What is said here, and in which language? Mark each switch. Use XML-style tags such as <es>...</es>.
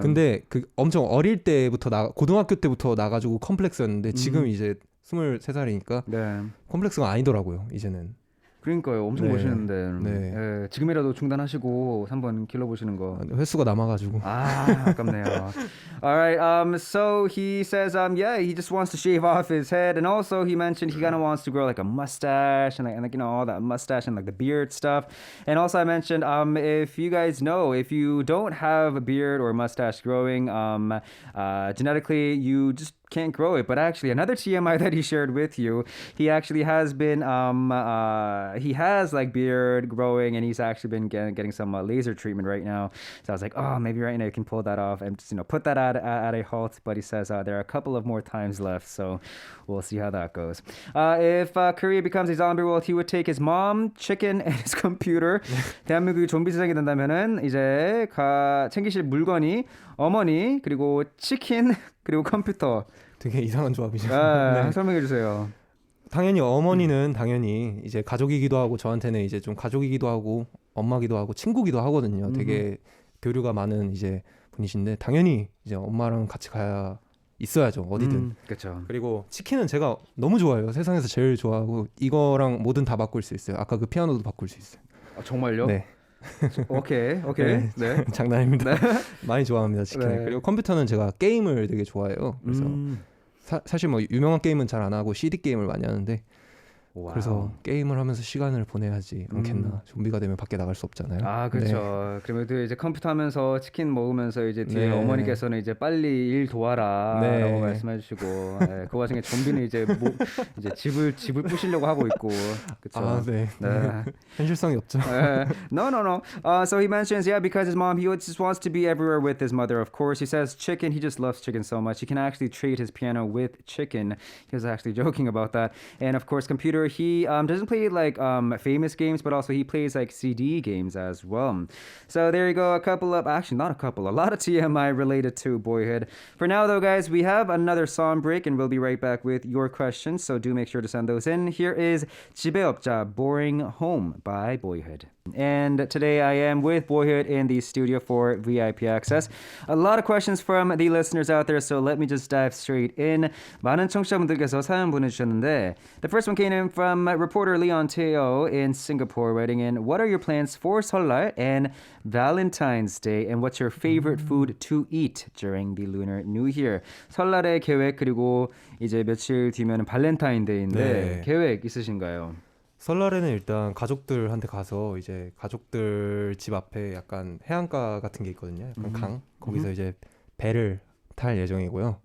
<ko>근데 그 엄청 어릴 때부터 고등학교 때부터 나가지고 컴플렉스였는데 지금 이제 23살이니까 네. 컴플렉스가 아니더라고요, 이제는. 그러니까요, 엄청 네. 멋있는데. 네. 지금이라도 중단하시고 한번 길러보시는 거. 횟수가 남아가지고. 아깝네요.</ko> <en>All right. So he says, yeah, he just wants to shave off his head, and also he mentioned he kind of wants to grow like a mustache and like all that mustache and like the beard stuff. And also I mentioned, if you guys know, if you don't have a beard or mustache growing, genetically you just can't grow it. But actually, another TMI that he shared with you, he actually has been he has like beard growing, and he's actually been getting some laser treatment right now. So I was like, oh, maybe right now you can pull that off and just put that at a halt. But he says there are a couple of more times left, so we'll see how that goes. If Korea becomes a zombie world, he would take his mom, chicken, and his computer.</en> <ko>대한민국이 좀비 세상이 된다면은 이제 챙기실 물건이 어머니 그리고 치킨 그리고 컴퓨터. 되게 이상한 조합이죠. 네. 설명해 주세요. 당연히 어머니는 당연히 이제 가족이기도 하고 저한테는 이제 좀 가족이기도 하고 엄마기도 하고 친구기도 하거든요. 되게 교류가 많은 이제 분이신데 당연히 이제 엄마랑 같이 가야 있어야죠. 어디든. 그렇죠. 그리고 치킨은 제가 너무 좋아해요. 세상에서 제일 좋아하고 이거랑 뭐든 다 바꿀 수 있어요. 아까 그 피아노도 바꿀 수 있어요. 정말요? 네. 오케이. 네. 장난입니다. 네. 많이 좋아합니다, 치킨을. 네. 그리고 컴퓨터는 제가 게임을 되게 좋아해요. 그래서 사실 뭐 유명한 게임은 잘 안 하고 CD 게임을 많이 하는데 와우. 그래서 게임을 하면서 시간을 보내야지 않겠나. 좀비가 되면 밖에 나갈 수 없잖아요. 그렇죠. 네. 그러면 이제 컴퓨터 하면서 치킨 먹으면서 이제 뒤에 네. 어머니께서는 이제 빨리 일 도와라라고 네. 말씀해주시고 그 와중에 좀비는 이제 이제 집을 부시려고 하고 있고 그렇죠. 네. 네. 현실성이 없죠.</ko> <en>No. So he mentions, because his mom, he just wants to be everywhere with his mother, of course. He says chicken, he just loves chicken so much. He can actually trade his piano with chicken. He was actually joking about that. And of course, computer, he doesn't play like famous games, but also he plays like CD games as well. So there you go, a lot of TMI related to Boyhood. For now, though, guys, we have another song break, and we'll be right back with your questions. So do make sure to send those in. Here is 집에 없자, Boring Home by Boyhood. And today I am with Boyhood in the studio for VIP access. A lot of questions from the listeners out there, so let me just dive straight in.</en> <ko>많은 청취자분들께서 사연 보내주셨는데</ko> <en>the first one came in from reporter Leon Teo in Singapore, writing in, what are your plans for 설날 and Valentine's Day, and what's your favorite food to eat during the Lunar New Year?</en> <ko>설날의 계획, 그리고 이제 며칠 뒤면 발렌타인데이인데 네. 계획 있으신가요? 설날에는 일단 가족들한테 가서 이제 가족들 집 앞에 약간 해안가 같은 게 있거든요. 약간 강. 거기서 이제 배를 탈 예정이고요.</ko>